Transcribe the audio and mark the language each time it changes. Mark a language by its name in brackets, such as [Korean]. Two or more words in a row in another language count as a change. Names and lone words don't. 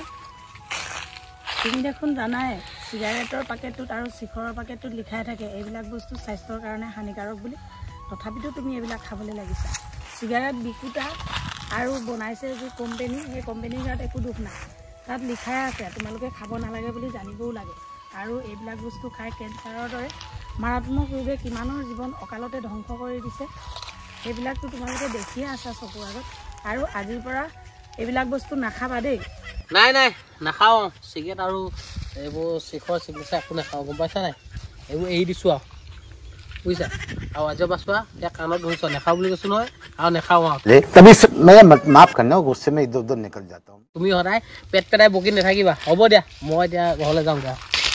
[Assamese] তুমি দেখোন জানাই চিগাৰেটৰ পেকেটটোত আৰু চিখৰৰ পেকেটটোত লিখাই থাকে এইবিলাক বস্তু স্বাস্থ্যৰ কাৰণে হানিকাৰক বুলি তথাপিতো তুমি এইবিলাক খাবলৈ লাগিছা চিগাৰেট বিকুতা আৰু বনাইছে যি কোম্পানী সেই কোম্পানীৰ গাত একো দুখ নাই তাত লিখাই আছে তোমালোকে খাব নালাগে বুলি জানিবও লাগে আৰু এইবিলাক বস্তু খাই কেঞ্চাৰৰ দৰে মাৰাত্মক ৰোগে কিমানৰ জীৱন অকালতে ধ্বংস কৰি দিছে সেইবিলাকতো তোমালোকে দেখিয়ে আছা চকুৰ আগত আৰু আজিৰ পৰা এইবিলাক বস্তু নাখাবা দেই নাই নাখাওঁ চিগাৰেট আৰু এইবোৰ চিখৰ চিকিৎসা একো নাখাওঁ গম পাইছা নাই এইবোৰ এৰি দিছোঁ আৰু বুজিছা আৰু আজিৰ পৰা চোৱা এতিয়া কাণত ধৰিছ নাখাওঁ বুলি কৈছোঁ নহয় আৰু নাখাওঁ আৰু [Hindi] कभी मैं माफ करना गुस्से में इधर उधर निकल जाता हूँ [Assamese] তুমি সদায় পেট পেটাই বকি নাথাকিবা হ'ব দিয়া মই এতিয়া ঘৰলৈ যাওঁ